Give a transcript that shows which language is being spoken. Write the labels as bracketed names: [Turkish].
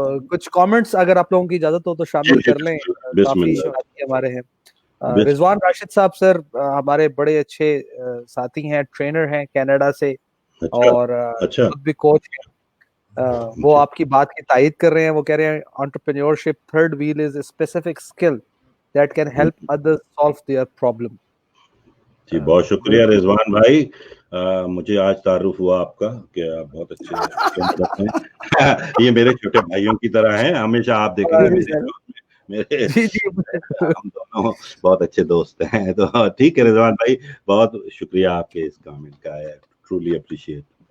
[Urdu] کچھ کامنٹس اگر آپ لوگوں کی اجازت ہو تو شامل کر لیں. کافی ساتھی ہمارے ہیں. رضوان راشد صاحب سر ہمارے بڑے اچھے ساتھی ہیں، ٹرینر ہیں کینیڈا سے، اور خود بھی کوچ ہیں. وہ آپ کی بات کی تائید کر رہے ہیں. وہ کہہ رہے ہیں [English] entrepreneurship third wheel is a specific skill that can help others solve their problem. [Urdu] جی بہت شکریہ رضوان بھائی. مجھے آج تعارف ہوا آپ کا کہ آپ بہت اچھے ہیں. یہ میرے چھوٹے بھائیوں کی طرح ہیں, ہمیشہ آپ دیکھیں گے میرے ہم دونوں بہت اچھے دوست ہیں. تو ٹھیک ہے رضوان بھائی, بہت شکریہ آپ کے اس کامنٹ کا, ٹرولی اپریشیٹ.